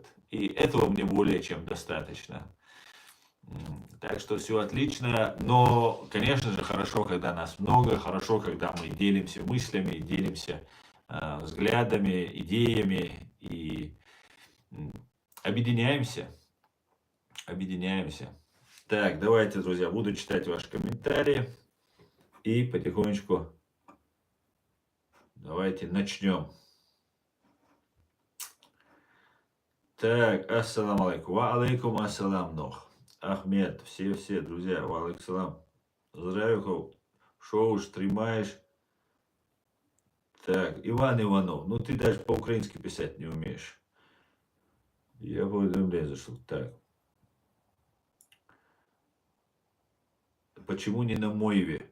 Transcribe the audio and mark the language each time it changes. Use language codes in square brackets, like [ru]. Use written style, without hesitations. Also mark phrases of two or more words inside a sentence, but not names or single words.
[ru] И этого мне более чем достаточно. Так что все отлично, но, конечно же, хорошо, когда нас много, хорошо, когда мы делимся мыслями, делимся взглядами, идеями и объединяемся. Так, давайте, друзья, буду читать ваши комментарии и потихонечку давайте начнем. Так, [ar] السلام عليكم. وعليكم السلام, [ru] нох. Ахмед, все, друзья, [ar] وعليكم السلام. [uk] Здравия, шо уж тримаешь. [ru] Так, Иван Иванов, ну ты даже по-украински писать не умеешь. Я по уведомлению зашел. Так. Почему не на Мойве?